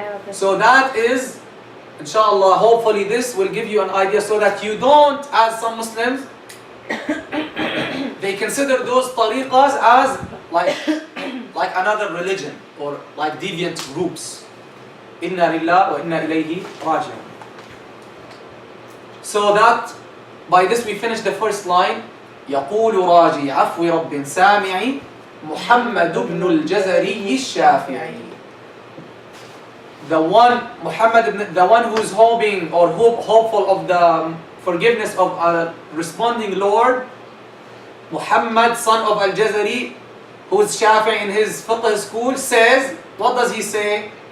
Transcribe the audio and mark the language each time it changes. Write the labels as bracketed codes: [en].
[en] So that is, inshallah, hopefully this will give you an idea so that you don't, as some Muslims, they consider those tariqas as like another religion or like deviant groups. [ar] Inna lillah wa inna ilayhi raji'un. [en] So that by this we finish the first line. [ar] يقول راجي عفو رب سامعي محمد بن الجزري الشافعي. [en] The one who is hoping or hopeful of the forgiveness of a responding Lord, Muhammad, son of Al-Jazari, who is Shafi'i in his fiqh school, says, what does he say?